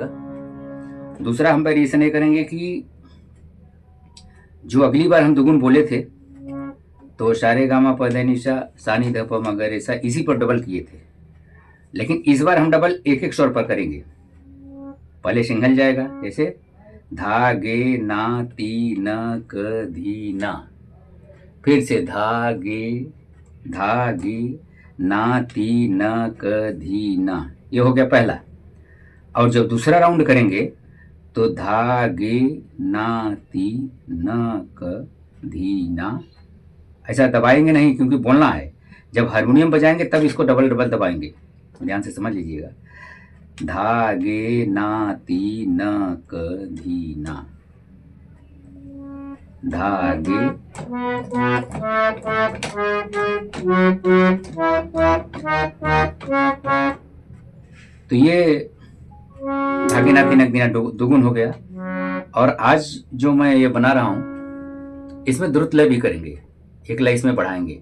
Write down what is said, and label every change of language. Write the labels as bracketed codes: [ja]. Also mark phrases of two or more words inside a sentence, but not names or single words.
[hi] दूसरा हम वेरिएशन ये करेंगे कि जो अगली बार हम दुगुन बोले थे तो सारेगामा पधनिसा सानी ध प म ग रे सा इसी पर डबल किए थे, लेकिन इस बार हम डबल एक एक स्वर पर करेंगे। पहले सिंगल जाएगा, जैसे धा गे ना ती न क धी ना, फिर से धा गे ना ती न क धी ना, ये हो गया पहला। और जब दूसरा राउंड करेंगे तो धा गे ना ती न क धी ना, ऐसा दबाएंगे नहीं क्योंकि बोलना है। जब हारमोनियम बजाएंगे तब इसको डबल डबल दबाएंगे, ध्यान से समझ लीजिएगा। धा गे ना ती न क धी ना, धा गे। तो ये धागे ना तीनक दीना दुगुन हो गया। और आज जो मैं ये बना रहा हूं इसमें द्रुत लय भी करेंगे, एक लय इसमें बढ़ाएंगे।